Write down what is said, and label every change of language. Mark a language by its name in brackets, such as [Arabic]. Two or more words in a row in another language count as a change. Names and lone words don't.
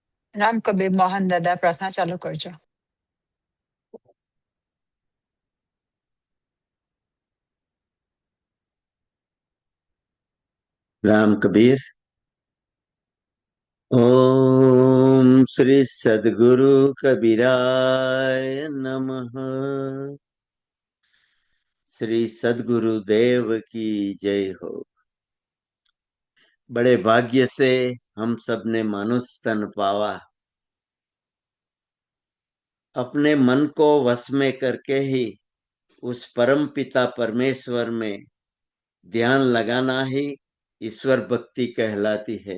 [Gujarati] રામ કબીર મોહન દાદા પ્રાર્થના ચાલુ કરજો. [Hindi] राम कबीर. [Sanskrit] ओम श्री सद्गुरु कबीराय नमः. [Hindi] श्री सद्गुरु देव की जय हो. बड़े भाग्य से हम सब ने मानुष तन पावा. अपने मन को वश में करके ही उस परम पिता परमेश्वर में ध्यान लगाना ही ईश्वर भक्ति कहलाती है.